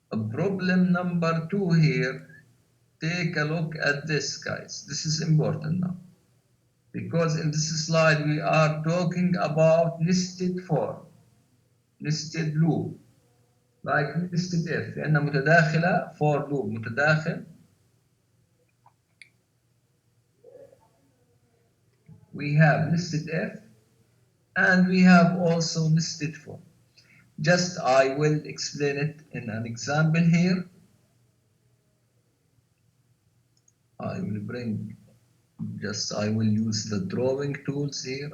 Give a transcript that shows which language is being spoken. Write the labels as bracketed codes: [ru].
[en] Problem number 2 here, take a look at this, guys. This is important now. Because in this slide we are talking about nested form, nested loop, like nested if. [ar] لأنها متداخلة for loop متداخل. [en] We have nested if and we have also nested for. Just I will explain it in an example here. I will use the drawing tools here.